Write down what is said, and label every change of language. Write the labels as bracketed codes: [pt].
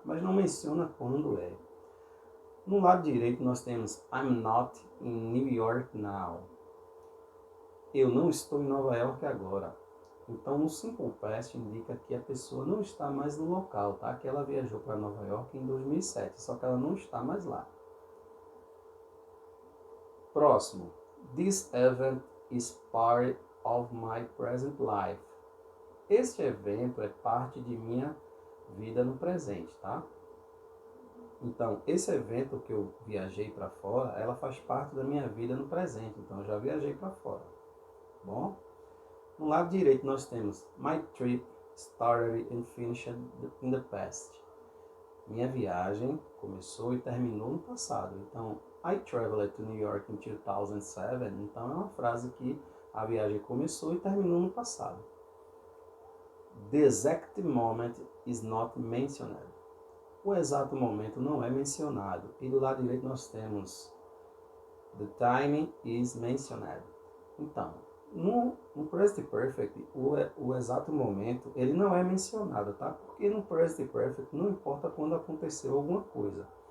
[pt] Mas não menciona quando é. No lado direito nós temos [en] I'm not in New York now. [pt] Eu não estou em Nova York agora. Então, no simple past indica que a pessoa não está mais no local, tá? Que ela viajou para Nova York em 2007, só que ela não está mais lá. Próximo. [en] This event is part of my present life. [pt] Este evento é parte de minha vida no presente, tá? Então, esse evento que eu viajei para fora, ela faz parte da minha vida no presente. Então, eu já viajei para fora. Bom? No lado direito nós temos [en] My trip started and finished in the past. [pt] Minha viagem começou e terminou no passado. [en] Então, I traveled to New York in 2007. [pt] Então, é uma frase que a viagem começou e terminou no passado. [en] The exact moment is not mentioned. [pt] O exato momento não é mencionado. E do lado direito nós temos [en] The time is mentioned. [pt] Então, no present perfect, o exato momento, ele não é mencionado, tá? Porque no present perfect não importa quando aconteceu alguma coisa.